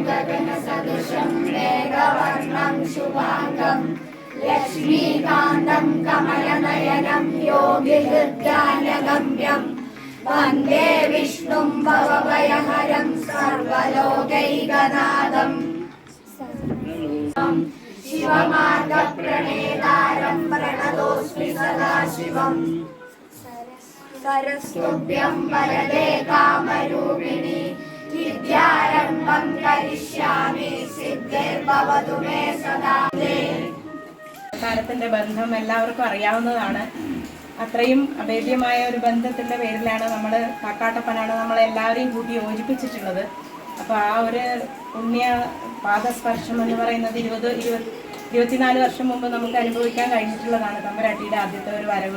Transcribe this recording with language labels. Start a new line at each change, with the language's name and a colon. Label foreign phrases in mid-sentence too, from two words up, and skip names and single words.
Sanskrit: ഗഗനസദൃശം മേഘവർണം ശുഭാംഗം ലക്ഷ്മീകാന്തം കമലനയനം യോഗിഹൃദ്യാനഗമ്യം വന്ദേ വിഷ്ണും ഭവഭയഹരം സർവലോകൈകനാഥം ശിവമാർഗപ്രണേതാരം പ്രണതോസ്മി സദാശിവം सरस्तुभ्यं वरदे कामरूपिणी विद्यारम्भं करिष्यामि सिद्धिर्भवतु मे सदा
Malayalam: താരത്തിന്റെ ബന്ധം എല്ലാവർക്കും അറിയാവുന്നതാണ്. അത്രയും അഭേദ്യമായ ഒരു ബന്ധത്തിന്റെ പേരിലാണ് നമ്മൾ കാക്കാട്ടപ്പനാണ് നമ്മളെല്ലാവരെയും കൂട്ടി യോജിപ്പിച്ചിട്ടുള്ളത്. അപ്പോൾ ആ ഒരു പുണ്യ പാദസ്പർശം എന്ന് പറയുന്നത് 24 വർഷം മുമ്പ് നമുക്ക് അനുഭവിക്കാൻ കഴിഞ്ഞിട്ടുള്ളതാണ് തമ്പുരാട്ടിയുടെ ആദ്യത്തെ ഒരു വരവ്.